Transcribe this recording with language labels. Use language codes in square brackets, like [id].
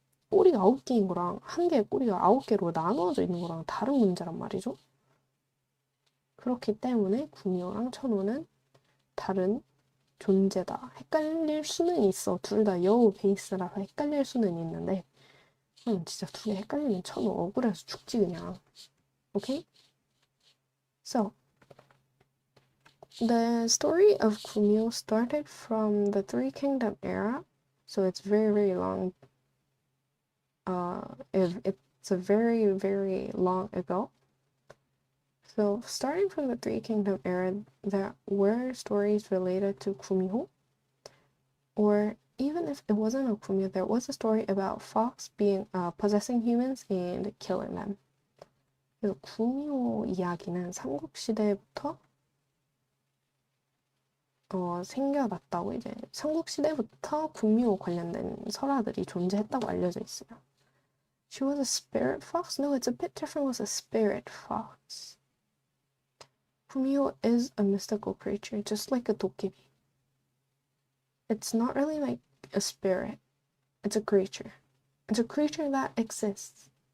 [ko] 꼬리가 9개인 거랑 1개의 꼬리가 9개로 나누어져 있는 거랑 다른 문제란 말이죠. 그렇기 때문에 구미호랑 천호는 다른 존재다. 헷갈릴 수는 있어. 둘 다 여우 베이스라서 헷갈릴 수는 있는데 진짜 두 개 헷갈리면 천호 억울해서 죽지 그냥. [en] Okay? So, the story of Kumio started from the Three Kingdom era, so it's very, very long. It's a very, very long ago. So, starting from the Three Kingdom era, there were stories related to Kumiho, or even if it wasn't a Kumiho, there was a story about fox being possessing humans and killing them. [ko] 그래서 구미호 이야기는 삼국시대부터 생겨났다고 이제 삼국시대부터 구미호 관련된 설화들이 존재했다고 알려져 있어요. [en] She was a spirit fox? No, it's a bit different with a spirit fox. 구미호 is a mystical creature, just like a 도깨비. It's not really like a spirit. It's a creature. It's a creature that exists.